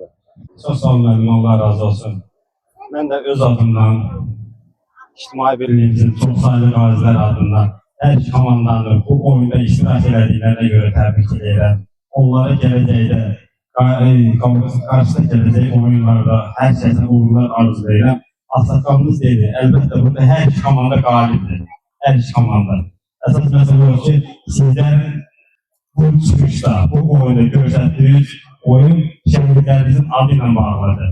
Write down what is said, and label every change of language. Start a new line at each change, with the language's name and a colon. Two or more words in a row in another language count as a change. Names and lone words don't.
Azerbaijani: Çok sağ olun müəllim, Allah razı olsun. Ben de öz adımdan, İctimai Birliğimizin çok sayılı qaziler adından her iki komandanı bu oyunda iştirak edildiklerine göre tebrik ederim. Onlara gələcəkdə, qarşıda gələcək oyunlarda hər şeydən uğurlar arzulayıram. Asaqalımız dedi, əlbəttə burada hər iki komanda qalibdir. Hər iki komanda. Əsas məsələ o ki, sizlərin bu çıxışda, bu oyunda göstərdiyiniz oyun şəhidlərimizin adı ilə bağlıdır.